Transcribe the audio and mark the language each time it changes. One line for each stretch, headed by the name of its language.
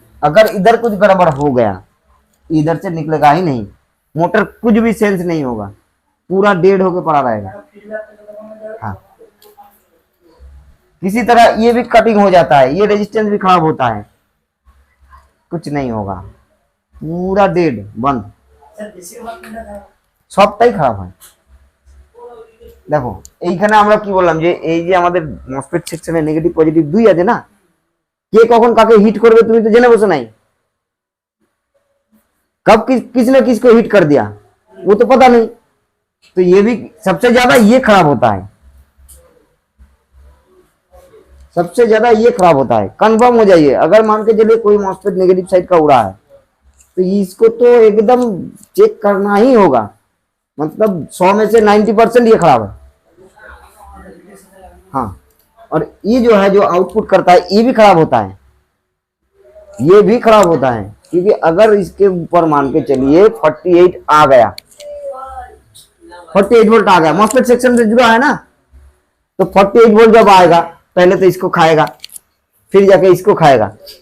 Hindi: अगर इधर कुछ गड़बड़ हो गया, इधर से निकलेगा ही नहीं, मोटर कुछ भी सेंस नहीं होगा, पूरा डेड होके पड़ा रहेगा। हाँ, किसी तरह ये भी कटिंग हो जाता है, ये रेजिस्टेंस भी खराब होता है, कुछ नहीं होगा, पूरा डेड बंद,
Bangla: সবটাই খারাপ হয়। দেখো এইখানে আমরা কি বললাম যে এই যে আমাদের মসফেট সেকশনে নেগেটিভ পজিটিভ দুই আছে না, কে কখন কাকে হিট করবে তুমি তো জেনে বসে নাই,
Hindi: कब किसने किसको हिट कर दिया वो तो पता नहीं, तो ये भी सबसे ज्यादा ये खराब होता है, सबसे ज्यादा ये खराब होता है। कंफर्म हो जाइए, अगर मान के चलिए कोई मॉस्फेट नेगेटिव साइड का उड़ा है तो इसको तो एकदम चेक करना ही होगा, मतलब 100 में से 90% ये खराब है। हाँ, और ये जो है जो आउटपुट करता है ये भी खराब होता है, ये भी खराब होता है, क्योंकि अगर इसके ऊपर मान के चलिए 48 आ गया, 48 वोल्ट आ गया, मॉस्फेट सेक्शन से जुड़ा है ना, तो 48 वोल्ट जब आएगा पहले तो इसको खाएगा, फिर जाके इसको खाएगा।